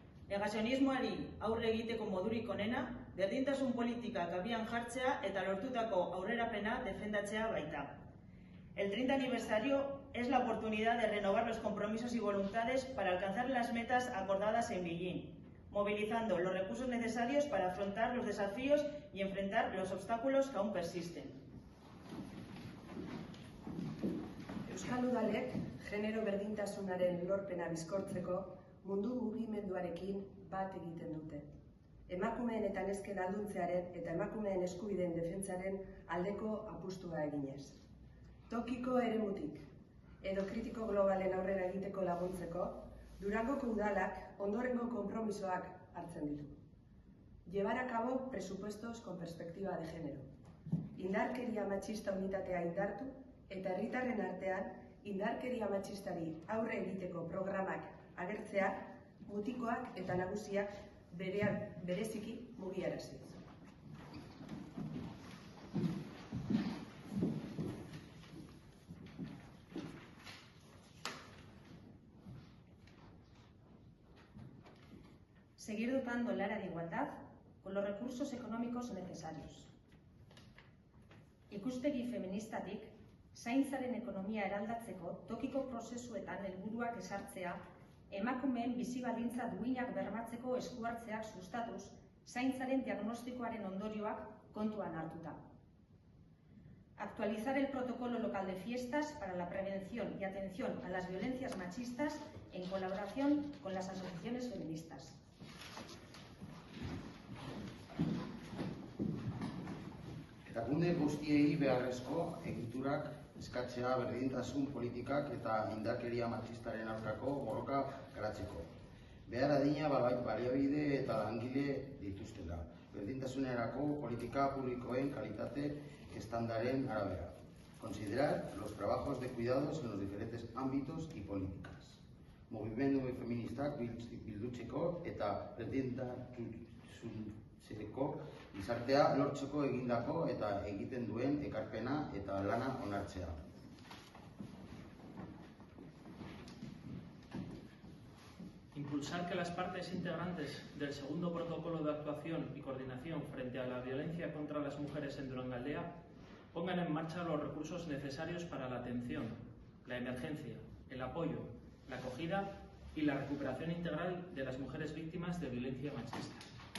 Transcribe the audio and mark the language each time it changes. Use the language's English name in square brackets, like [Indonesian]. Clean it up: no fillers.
[Basque] Negazionismoari aurre egiteko modurik onena, berdintasun politikak abian jartzea eta lortutako aurrerapena defendatzea baita. [Spanish] El 30 aniversario es la oportunidad de renovar los compromisos y voluntades para alcanzar las metas acordadas en Beijing, movilizando los recursos necesarios para afrontar los desafíos y enfrentar los obstáculos que aún persisten. [Basque] Euskal Udalek genero berdintasunaren lorpena bizkortzeko mundu mugimenduarekin bat egiten dute. Emakumeen eta nesken ahaldutzearen eta emakumeen eskubideen defentsaren aldeko apustua eginez. Tokiko eremutik edo kritiko globalen aurrera egiteko laguntzeko, Durangoko udalak ondorengo konpromisoak hartzen ditu. [Spanish] Llevar a cabo presupuestos con perspectiva de género. [Basque] Indarkeria matxista unitatea indartu eta herritarren artean indarkeria matxistari aurre egiteko programak agertzea, mutikoak eta nagusiak bereziki mugiarazi. [Spanish] Seguir dotando el área de igualdad con los recursos económicos necesarios. [Basque] Ikuspegi feministatik, zaintzaren ekonomia eraldatzeko tokiko prozesuetan helburuak ezartzea, emakumeen bizi baldintza duinak bermatzeko eskuhartzeak sustatuz, zaintzaren diagnostikoaren ondorioak kontuan hartuta. [Spanish] Actualizar el protocolo local de fiestas para la prevención y atención a las violencias machistas en colaboración con las asociaciones feministas. [Basque] Erakunde guztiei beharrezko egiturak eskatzea berdintasun politikak eta indarkeria matxistaren aurkako borroka garatzeko. Behar adina baliabide eta langile dituztela, berdintasunerako politika publikoen kalitate estandaren arabera. [Spanish] Considerar los trabajos de cuidados en los diferentes ámbitos y políticas. [Basque] Mugimendu feministak bildutzeko eta berdintasunerako gizartea lortzeko egindako eta egiten duen ekarpena eta lana onartzea. [Spanish] Impulsar que las partes integrantes del segundo protocolo de actuación y coordinación frente a la violencia contra las mujeres en Durangaldea pongan en marcha los recursos necesarios para la atención, la emergencia, el apoyo, la acogida y la recuperación integral de las mujeres víctimas de violencia machista.